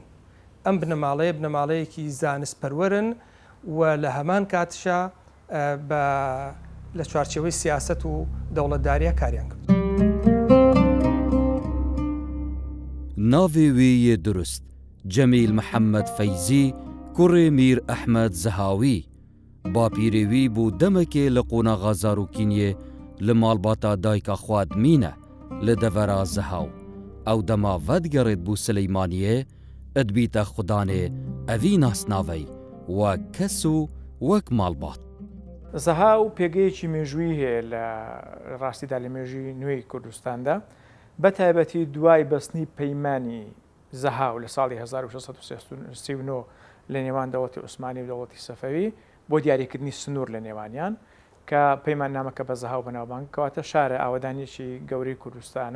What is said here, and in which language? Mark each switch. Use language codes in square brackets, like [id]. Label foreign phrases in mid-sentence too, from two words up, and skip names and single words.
[ckb] ئەم بنەماڵەیە بنەماڵەیەکی زانست پەروەرن و لە هەمان کاتشا لە چوارچێوەی سیاست و دەوڵەتداریە کاریان کرد. [ku] ناوێ وێیە درست جەمیل محەممەد فەیزی کوڕێ میر ئەحمەد زەهاوی، باپیرێوی بوو دەمەکێ لە قۆناغا زاروکینیێ li malbata dayika xwe dimîne li devera Zehaw. Ew dema vedgerêt bû Silêmaniyê, edbîte xudanê evî nasnavey wek kes û wek malbat. [ckb] زەهاو پێگەیەکی مێژووی هەیە لە ڕاستیدا لە مێژووی نوێی کوردستاندا، بە تایبەتی دوای بەستنی پەیمانی زەهاو لە ساڵی 1639 لە نێوان دەوڵەتی عوسمانی و دەوڵەتی سەفەوی بۆ دیاریکردنی سنوور لە نێوانیان، کە پەیمان نامەکە بە زەهاو بەناوبانگ کەواتە شارە ئاوەدانیەکی گەورەی کوردستانە.